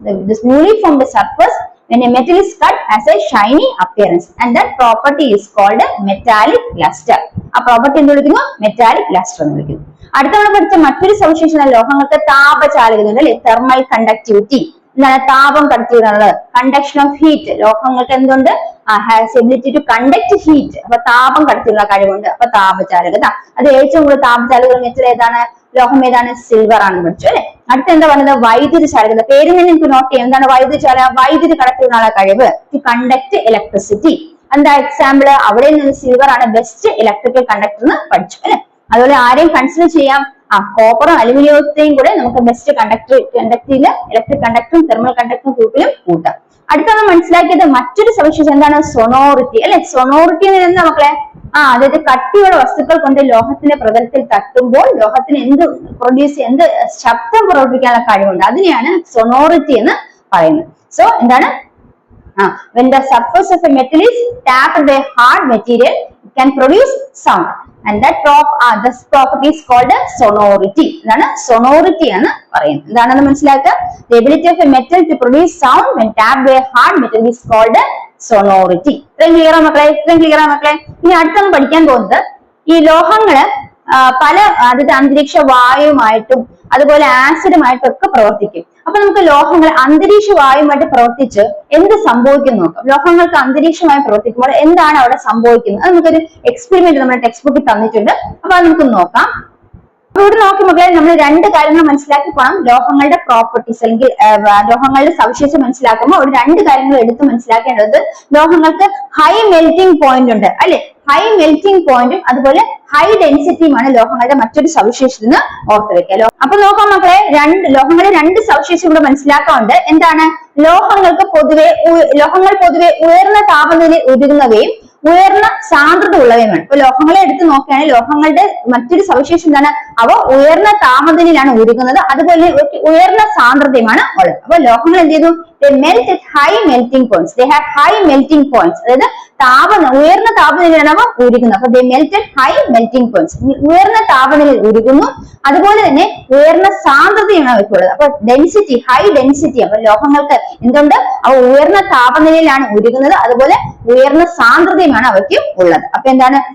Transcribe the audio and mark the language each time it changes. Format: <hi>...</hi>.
<en>This newly formed surface when a metal is cut has a shiny appearance and that property is called metallic luster.</en> <ml>ആ property എന്ത് വിളിക്കുന്നു? Metallic lustre എന്ന് വിളിക്കുന്നു. അടുത്ത നമ്മൾ പഠിച്ച മറ്റൊരു സവിശേഷത ലോഹങ്ങൾക്ക് താപചാലകത അല്ലെ, തെർമൽ കണ്ടക്ടിവിറ്റി. എന്താണ് താപം കടത്തിയെന്നുള്ളത്? Conduction of heat. ലോഹങ്ങൾക്ക് എന്തുണ്ട്?</ml> <en>Has ability to conduct heat.</en> <ml>അപ്പൊ താപം കടത്തിയുള്ള കഴിവുണ്ട്. അപ്പൊ താപചാലകത. അത് ഏറ്റവും കൂടുതൽ താപചാലകത മെറ്റൽ ഏതാണ്? ലോഹം ഏതാണ്? സിൽവർ ആണെന്ന് പഠിച്ചു അല്ലെ. അടുത്ത എന്താ പറയുന്നത്? വൈദ്യുതി ചാലകത. പേരിൽ നിന്ന് നിങ്ങൾക്ക് നോട്ട് ചെയ്യാം. എന്താണ് വൈദ്യുതി ചാലകത? വൈദ്യുതി കടത്തിയുള്ള കഴിവ്,</ml> <en>To conduct electricity.</en> <ml>എന്താ എക്സാമ്പിൾ? അവിടെ നിന്ന് സിൽവർ ആണ് ബെസ്റ്റ് ഇലക്ട്രിക്കൽ കണ്ടക്ടർ എന്ന് പഠിച്ചു അല്ലെ. അതുപോലെ ആരെയും കൺസിഡർ ചെയ്യാം? കോപ്പറും അലുമിനിയത്തെയും കൂടെ നമുക്ക് ബെസ്റ്റ് കണ്ടക്ടറില് ഇലക്ട്രിക് കണ്ടക്ടറും തെർമൽ കണ്ടക്ടറും ഗ്രൂപ്പിലും കൂട്ടാം. അടുത്ത നമ്മൾ മനസ്സിലാക്കിയത് മറ്റൊരു സവിശേഷത എന്താണ്? സൊണോറിറ്റി അല്ലെ. സൊണോറിറ്റി എന്താ മക്കളെ? അതായത് കട്ടിയുള്ള വസ്തുക്കൾ കൊണ്ട് ലോഹത്തിന്റെ പ്രതലത്തിൽ തട്ടുമ്പോൾ ലോഹത്തിന് എന്ത് ശബ്ദം പുറപ്പെടുവിക്കാനുള്ള കഴിവുണ്ട്, അതിനെയാണ് സൊണോറിറ്റി എന്ന് പറയുന്നത്. സോ എന്താണ്?</ml> <en>when the surface of a metal is tapped by hard material it can produce sound and that this property is called sonority.</en> <ml>ഇതാണ് sonority എന്ന് പറയുന്നത്. എന്താണെന്ന് മനസ്സിലാക്കുക.</ml> <en>The ability of a metal to produce sound when tapped by a hard metal is called sonority.</en> <ml>ഇത്രയും clear ആ മക്കളെ? ഇനി അടുത്തൊന്ന് പഠിക്കാൻ പോകുന്നത് ഈ ലോഹങ്ങള് പല അന്തരീക്ഷ വായുവുമായിട്ടും അതുപോലെ ആസിഡുമായിട്ടും ഒക്കെ പ്രവർത്തിക്കും. അപ്പൊ നമുക്ക് ലോഹങ്ങൾ അന്തരീക്ഷ വായുമായിട്ട് പ്രവർത്തിച്ച് എന്ത് സംഭവിക്കും നോക്കാം. ലോഹങ്ങൾക്ക് അന്തരീക്ഷമായി പ്രവർത്തിക്കുമ്പോൾ എന്താണ് അവിടെ സംഭവിക്കുന്നത്? അത് നമുക്കൊരു എക്സ്പെരിമെന്റ് നമ്മുടെ ടെക്സ്റ്റ് ബുക്കിൽ തന്നിട്ടുണ്ട്. അപ്പൊ അത് നമുക്ക് നോക്കാം. ഇവിടെ നോക്കി മക്കളെ, നമ്മൾ രണ്ട് കാര്യങ്ങൾ മനസ്സിലാക്കി പോകണം. ലോഹങ്ങളുടെ പ്രോപ്പർട്ടീസ് അല്ലെങ്കിൽ ലോഹങ്ങളുടെ സവിശേഷത മനസ്സിലാക്കുമ്പോൾ അവിടെ രണ്ട് കാര്യങ്ങൾ എടുത്ത് മനസ്സിലാക്കേണ്ടത്, ലോഹങ്ങൾക്ക് ഹൈ മെൽറ്റിംഗ് പോയിന്റ് ഉണ്ട് അല്ലെ. ഹൈ മെൽറ്റിംഗ് പോയിന്റും അതുപോലെ ഹൈ ഡെൻസിറ്റിയുമാണ് ലോഹങ്ങളുടെ മറ്റൊരു സവിശേഷത എന്ന് ഓർത്ത് വെക്കുക. അപ്പൊ നോക്കാം മക്കളെ, ലോഹങ്ങളുടെ രണ്ട് സവിശേഷത കൂടെ മനസ്സിലാക്കാറുണ്ട്. എന്താണ്? ലോഹങ്ങൾ പൊതുവെ ഉയർന്ന താപനിലയിൽ ഉരുകുന്നവയും ഉയർന്ന സാന്ദ്രത ഉള്ളവയുമാണ്. ഇപ്പൊ ലോഹങ്ങളെ എടുത്ത് നോക്കുകയാണെങ്കിൽ ലോഹങ്ങളുടെ മറ്റൊരു സവിശേഷത എന്താണ്? അവ ഉയർന്ന താപനിലയിലാണ് ഉരുകുന്നത്, അതുപോലെ ഉയർന്ന സാന്ദ്രതയുമാണ് ഉള്ളത്. അപ്പൊ ലോഹങ്ങൾ എന്ത് ചെയ്തു?</ml> <en>they melt at high melting points. They have high melting points.</en> <ml>അതായത് ഉയർന്ന താപനിലയിലാണ് അവ ഉരുകുന്നത്. അപ്പൊ</ml> <en>they melt at high melting points.</en> <ml>ഉയർന്ന താപനിലയിൽ ഉരുകുന്നു, അതുപോലെ തന്നെ ഉയർന്ന സാന്ദ്രതയാണ് അവയ്ക്കുള്ളത്. അപ്പൊ ഡെൻസിറ്റി, ഹൈ ഡെൻസിറ്റി. അപ്പൊ ലോഹങ്ങൾക്ക് എന്തുണ്ട്? അവ ഉയർന്ന താപനിലയിലാണ് ഉരുകുന്നത്, അതുപോലെ ഉയർന്ന സാന്ദ്രതയുമാണ് അവയ്ക്ക് ഉള്ളത്. അപ്പൊ എന്താണ്?</ml>